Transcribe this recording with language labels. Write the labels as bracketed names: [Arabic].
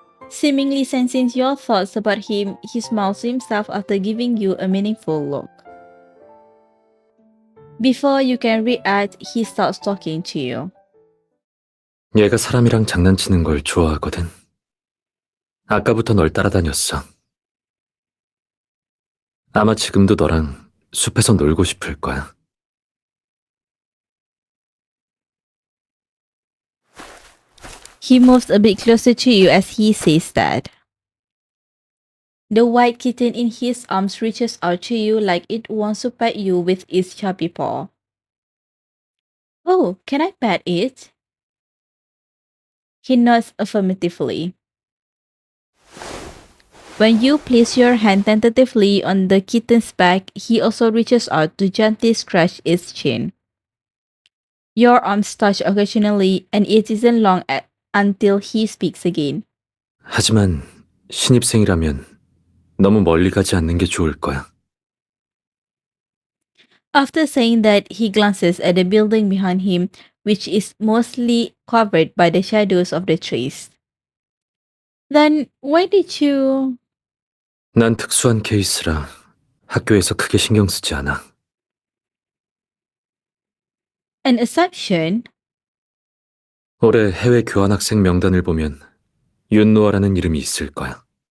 [English] Seemingly sensing your thoughts about him, he smiles to himself after giving you a meaningful look. Before you can react, he starts talking to you. [Korean] 얘가 사람이랑 장난치는 걸 좋아하거든. 아까부터 널 따라다녔어. 아마 지금도 너랑 숲에서 놀고 싶을 거야. [English] He moves a bit closer to you as he says that. The white kitten in his arms reaches out to you like it wants to pet you with its chubby paw. Oh, can I pet it? He nods affirmatively. When you place your hand tentatively on the kitten's back, he also reaches out to gently scratch its chin. Your arms touch occasionally, and it isn't long until he speaks again. [Korean] 하지만 신입생이라면 너무 멀리 가지 않는 게 좋을 거야. [English] After saying that, he glances at the building behind him, which is mostly covered by the shadows of the trees. Then, why did you... [Korean] 난 특수한 케이스라 학교에서 크게 신경 쓰지 않아. [English] An exception? [Korean] 올해 해외 교환학생 명단을 보면 윤노아라는 이름이 있을 거야.